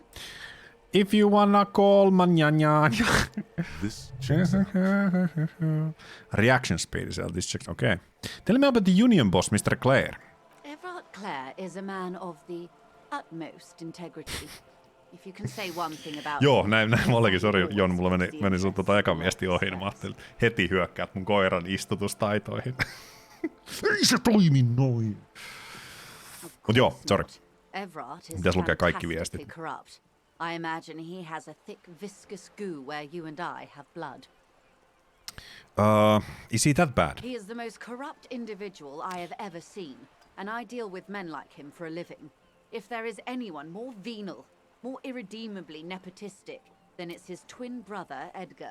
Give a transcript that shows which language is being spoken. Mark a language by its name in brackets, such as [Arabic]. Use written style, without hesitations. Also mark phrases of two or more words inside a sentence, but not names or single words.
[English] If you wanna call mañana. This checks out. Reaction speed is this checks. Okay. Tell me about the union boss, Mr. Clare. Everard Clare is a man of the utmost integrity. If you can say one thing about [Finnish] Joo, näin mullekin. Sori, Jon, mulla meni sun eka viesti ohi. Mä ajattelin, heti hyökkäät mun koiran istutustaitoihin. Ei se toimi noin. Mut joo, sori. Pitäis lukea kaikki viestit. [English] I imagine he has a thick, viscous goo where you and I have blood. Is he that bad? He is the most corrupt individual I have ever seen, and I deal with men like him for a living. If there is anyone more venal, more irredeemably nepotistic, then it's his twin brother, Edgar.